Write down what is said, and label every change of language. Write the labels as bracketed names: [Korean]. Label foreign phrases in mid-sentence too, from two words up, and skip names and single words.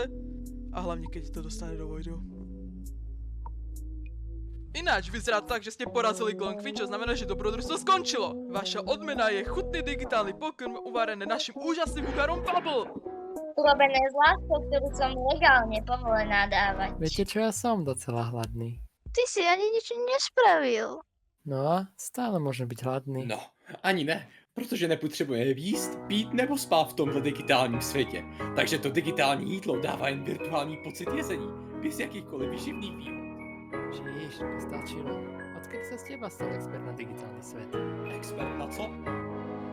[Slovak] A hlavne, keď to dostane do vojdu. Ináč, vyzerá tak, že ste porazili Glonqvin, čo znamená, že dobrodružstvo skončilo. Vaša odmena je chutný digitálny pokrm uvarený našim úžasným kuchárom Bubble. Urobené z láskou, ktorú som legálne povolená dávať. Viete čo, ja som docela hladný. Ty si ani nič nespravil. No a stále môžem byť hladný. No, [Czech] ani ne, protože nepotřebujeme jíst, pít nebo spát v tomhle digitálním světě. Takže to digitální jídlo dává jen virtuální pocit jezení, bez jakýchkoliv výživných výhod. [Slovak] Ježiš, stačilo. Odkedy sa z teba stal expert na digitálny svet? [Czech] Expert na co?